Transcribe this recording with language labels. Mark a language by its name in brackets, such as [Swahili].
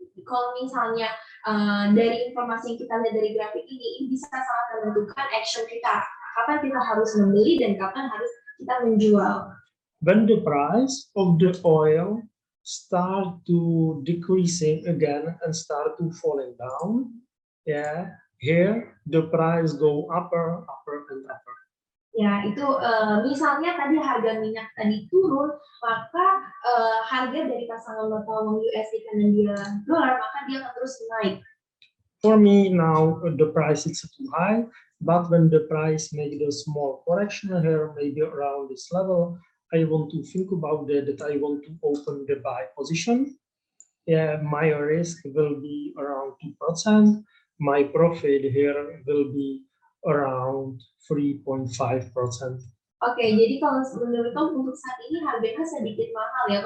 [Indonesian] Kalau misalnya dari informasi yang kita lihat dari grafik ini bisa sangat menentukan action kita. Kapan kita harus membeli dan kapan harus kita menjual. [English] When the price of the oil start to decreasing again and start to falling down, here the price go upper and upper. [Indonesian] Ya, itu misalnya tadi harga minyak tadi turun, maka harga dari pasangan mata uang USD Canadian dollar maka dia akan terus naik. [English] For me now the price is too high, but when the price make a small correction here, maybe around this level, I want to think about that I want to open the buy position. Yeah, my risk will be around 2%. My profit here will be around 3.5%. [Indonesian] Oke, jadi kalau menurut Tom untuk saat ini harganya sedikit mahal ya.